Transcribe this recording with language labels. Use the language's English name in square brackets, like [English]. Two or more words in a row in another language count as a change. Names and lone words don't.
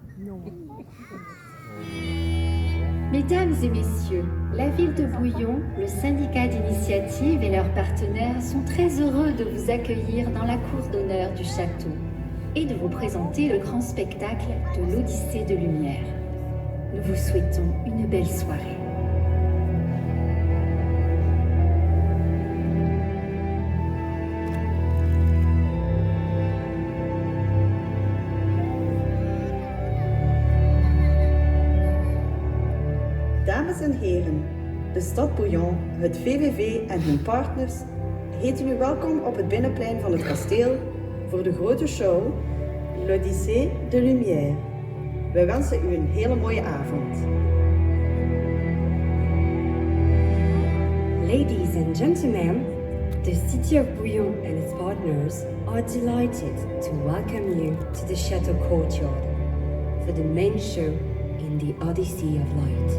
[French] Mesdames et messieurs, la ville de Bouillon, le syndicat d'initiative et leurs partenaires sont très heureux de vous accueillir dans la cour d'honneur du château et de vous présenter le grand spectacle de l'Odyssée de Lumière. Nous vous souhaitons une belle soirée. [Dutch] Dames en heren, de stad Bouillon, het VVV en hun partners heten u welkom op het binnenplein van het kasteel voor de grote show L'Odyssée de Lumière. Wij wensen u een hele mooie avond. [English] Ladies and gentlemen, the city of Bouillon and its partners are delighted to welcome you to the Chateau Courtyard for the main show in the Odyssey of Light.